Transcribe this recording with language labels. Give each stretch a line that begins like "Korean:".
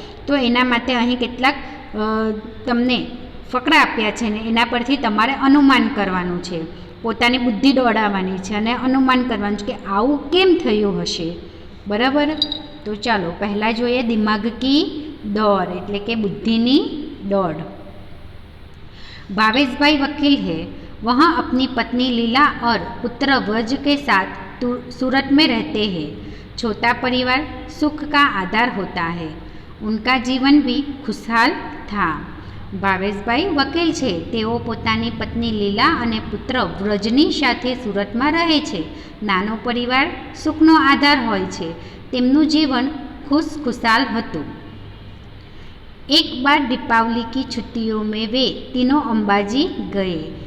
Gujarati: તો એના માટે અહીં કેટલાક તમને ફકરા આપ્યા છે ને એના પરથી તમારે અનુમાન કરવાનું છે, પોતાની બુદ્ધિ દોડાવવાની છે અને અનુમાન કરવાનું છે કે આવું કેમ થયું હશે, બરાબર. તો ચાલો પહેલાં જોઈએ દિમાગ કી દોડ, એટલે કે બુદ્ધિની દોડ.
Hindi: भावेश भाई वकील है। वह अपनी पत्नी लीला और पुत्र व्रज के साथ सूरत में रहते हैं। छोटा परिवार सुख का आधार होता है। उनका जीवन भी खुशहाल था।
Gujarati: ભાવેશભાઈ વકીલ છે. તેઓ પોતાની પત્ની લીલા અને પુત્ર વ્રજની સાથે સુરતમાં રહે છે. નાનો પરિવાર સુખનો આધાર હોય છે. તેમનું જીવન खुशहाल હતું.
Hindi: एक बार दीपावली की छुट्टियों में वे तीनों अंबाजी गए.